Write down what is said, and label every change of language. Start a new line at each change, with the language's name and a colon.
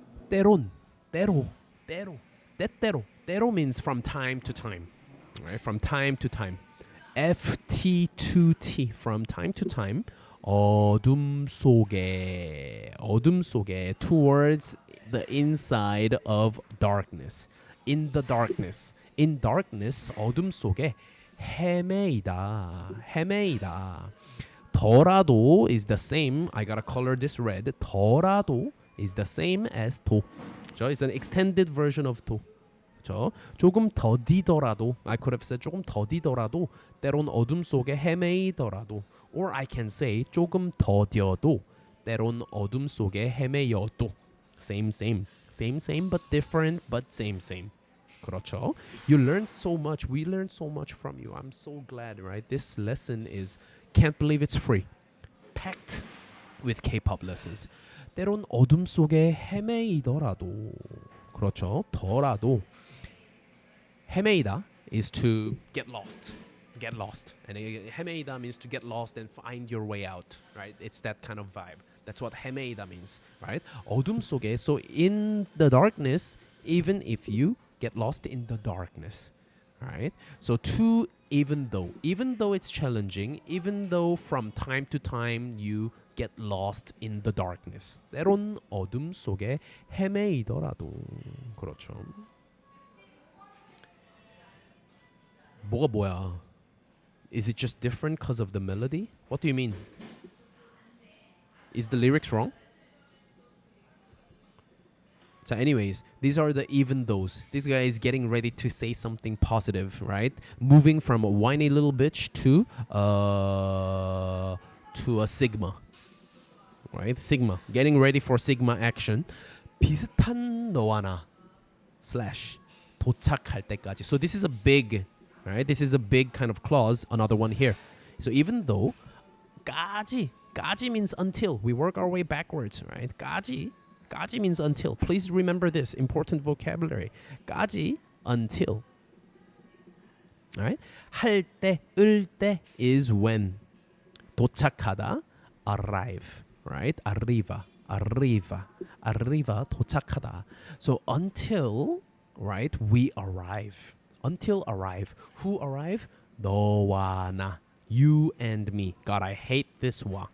English: 때론, 때로 means from time to time. Right? From time to time. FT2T, from time to time.
Korean: 어둠 속에 어둠 속에
English: towards the inside of darkness. In the darkness. In darkness
Korean: 어둠 속에 헤매이다. 헤매이다.
English: 더라도 is the same. I gotta color this red. 더라도 is the same as 도. So it's an extended version of 도.
Korean: 저 조금 더디더라도
English: I could have said
Korean: 조금 더디더라도 때론 어둠 속에 헤매이더라도
English: or I can say
Korean: 조금 더뎌도 때론 어둠 속에 헤매여도
English: same same same same but different but same same
Korean: 그렇죠.
English: You learned so much. We learned so much from you. I'm so glad, right? This lesson is can't believe it's free. Packed with K-pop lessons.
Korean: 때론 어둠 속에 헤매이더라도 그렇죠.
English: 더라도 헤매이다 is to get lost. Get lost. And 헤매이다 means to get lost and find your way out, right? It's that kind of vibe. That's what 헤매이다 means, right?
Korean: 어둠 속에
English: so in the darkness even if you get lost in the darkness, right? So to even though it's challenging, even though from time to time you get lost in the darkness.
Korean: 때론 어둠 속에 헤매이더라도 그렇죠. 뭐야?
English: Is it just different because of the melody? What do you mean? Is the lyrics wrong? So anyways, these are the even those. This guy is getting ready to say something positive, right? Moving from a whiny little bitch to a sigma. Right? Sigma. Getting ready for sigma action.
Korean: 비슷한 너와 나 slash 도착할 때까지.
English: So this is a big, right? This is a big kind of clause. Another one here. So even though 까지 means until. We work our way backwards, right? 까지 means until. Please remember this important vocabulary. 까지 until. All right? 할 때, 을 때 is when. 도착하다, arrive. Right? arriva 도착하다. So until, right, we arrive. Until arrive. Who arrive? 너와 나. You and me. God, I hate this wa.